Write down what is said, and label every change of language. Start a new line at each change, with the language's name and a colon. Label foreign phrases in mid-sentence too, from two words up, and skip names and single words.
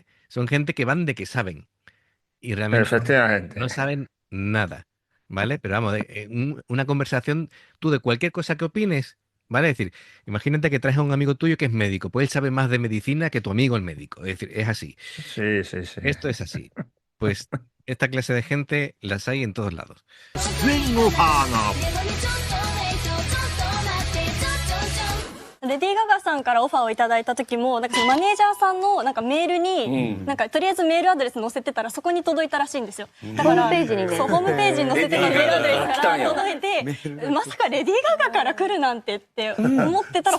Spanish: Son gente que van de que saben. Y realmente no saben nada, ¿vale? Pero vamos, una conversación, tú de cualquier cosa que opines, ¿vale? Es decir, imagínate que traes a un amigo tuyo que es médico, pues él sabe más de medicina que tu amigo el médico. Es decir, es así. Sí. Esto es así. Pues esta clase de gente las hay en todos lados.
Japanese: レディー・ガガさんからオファーをいただいた時もマネージャーさんのメールに、とりあえずメールアドレス載せてたらそこに届いたらしいんですよ。だからホームページにそうホームページに載せてたメールアドレスから届いて、まさかレディー・ガガから来るなんてって思ってたら